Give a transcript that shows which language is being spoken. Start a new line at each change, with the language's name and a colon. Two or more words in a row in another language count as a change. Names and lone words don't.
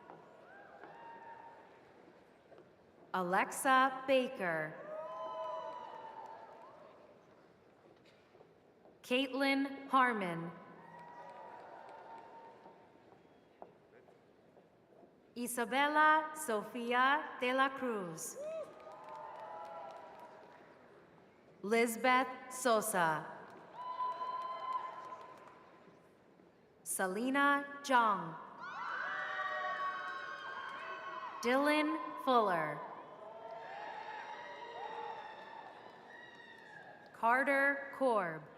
English: Alexa Baker. Caitlin Harmon. Isabella Sofia de la Cruz. Lisbeth Sosa. Selena Jung. Dylan Fuller. Carter Korb.